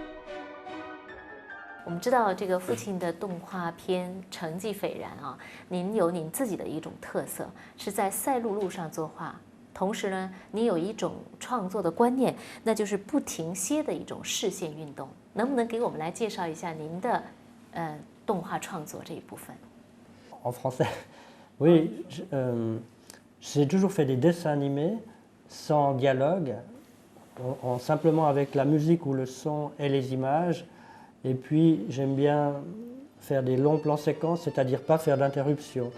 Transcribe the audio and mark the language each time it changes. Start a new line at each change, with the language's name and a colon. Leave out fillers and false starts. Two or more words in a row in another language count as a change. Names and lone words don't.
Chinese: 我们知道这个父亲的动画片成绩斐然啊，您有您自己的一种特色，是在赛璐珞上作画，同时呢，你有一种创作的观念，那就是不停歇的一种视线运动。能不能给我们来介绍一下您的动画创作这一部分？
French: En français, oui, j'ai toujours fait des dessins animés sans dialogue, simplement avec la musique ou le son et les images. Et puis j'aime bien faire des longs plans séquences, c'est-à-dire pas faire d'interruption.